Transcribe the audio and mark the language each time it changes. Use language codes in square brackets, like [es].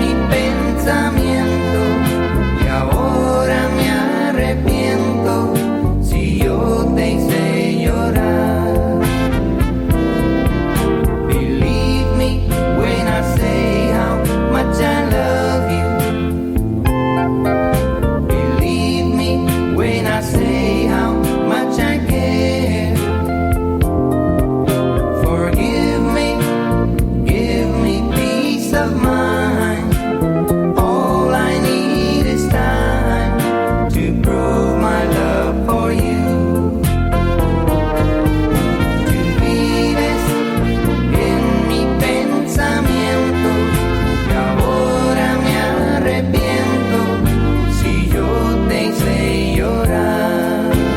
[es] pensamiento y ahora me arrepiento si yo te hice llorar. [en] Believe me when I say how much I love you. Believe me when I say how much I care. Forgive me, give me peace of mind. All I need is time to prove my love for you. [es] Tú vives en mi pensamiento y ahora me arrepiento si yo te hice llorar.